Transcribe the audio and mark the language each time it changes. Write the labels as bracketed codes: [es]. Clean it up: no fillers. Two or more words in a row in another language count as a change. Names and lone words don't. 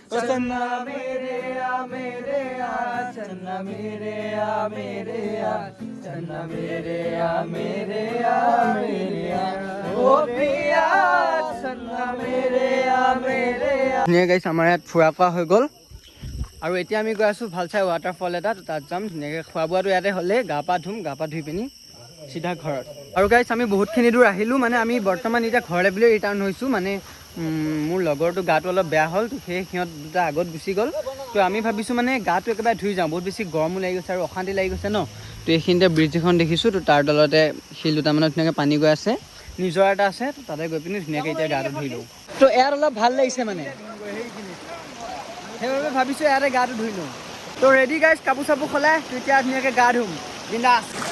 [hi] चन्ना मेरे आ चन्ना मेरे आ चन्ना मेरे आ ओ पिया चन्ना मेरे आ [as] ধুনীয়া গাইছ আমাৰ ইয়াত ফুৰা কৰা হৈ গ'ল আৰু এতিয়া আমি গৈ আছোঁ ভাল চাই ৱাটাৰফল এটা তাত যাম ধুনীয়াকৈ খোৱা বোৱাটো ইয়াতে হ'লে গা পা ধুই পিনি চিধা ঘৰত আৰু গাইছ আমি বহুতখিনি দূৰ আহিলোঁ মানে আমি বৰ্তমান এতিয়া ঘৰলৈ বুলি ৰিটাৰ্ণ হৈছোঁ মানে মোৰ লগৰটো গাটো অলপ বেয়া হ'ল তো সেই সিহঁত দুটা আগত গুচি গ'ল তো আমি ভাবিছোঁ মানে গাটো একেবাৰে ধুই যাওঁ বহুত বেছি গৰমো লাগি গৈছে আৰু অশান্তি লাগি গৈছে ন তো এইখিনিতে ব্ৰিজ এখন দেখিছোঁ তো তাৰ তলতে শিল দুটামানত ধুনীয়াকৈ পানী গৈ আছে নিজৰা এটা আছে তাতে গৈ পিনি ধুনীয়াকৈ এতিয়া গাটো ধুই লওঁ তো ইয়াত অলপ ভাল লাগিছে মানে সেইবাবে ভাবিছোঁ ইয়াতে গাটো ধুই লওঁ তো [en] ready guys [as] কাপোৰ চাপোৰ সলাই তো এতিয়া ধুনীয়াকৈ গা ধুম বিন্দাছ